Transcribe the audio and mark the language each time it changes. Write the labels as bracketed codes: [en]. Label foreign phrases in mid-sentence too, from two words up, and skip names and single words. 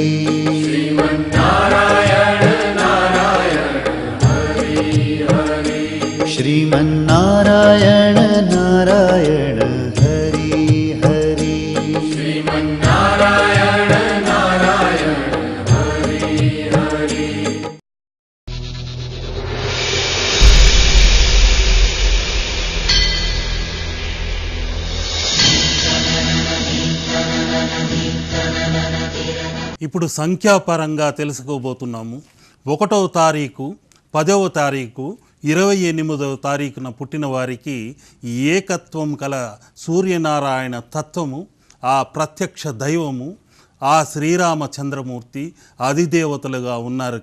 [sa] श्रीमन्नारायण नारायण हरि हरि श्रीमन्नारायण नारायण हरि हरि श्रीमन्नारायण नारायण हरि हरि [te] ఇప్పుడు సంఖ్యాపరంగా తెలుసుకోబోతున్నాము. 1వ తారీఖు, 10వ తారీఖు, 28వ తారీఖున పుట్టిన వారికి ఏకత్వం కల సూర్యనారాయణ తత్వము, ఆ ప్రత్యక్ష దైవము, ఆ శ్రీరామచంద్రమూర్తి అధిదేవతలుగా ఉన్నారు.